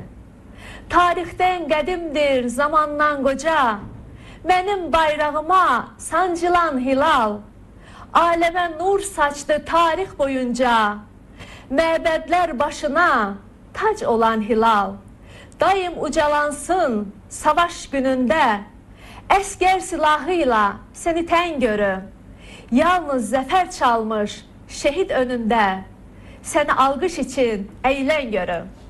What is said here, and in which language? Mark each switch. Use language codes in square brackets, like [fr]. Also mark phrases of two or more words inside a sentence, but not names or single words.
[az] Tarixdən qədimdir, zamandan qoca, mənim bayrağıma sancılan hilal, aləmə nur saçdı tarix boyunca, məbədlər başına tac olan hilal. Daim ucalansın savaş günündə, əskər silahıyla seni tən görüm. [tr] Yalnız zafer çalmış şehit önünde, seni alkış için eğlen görüm.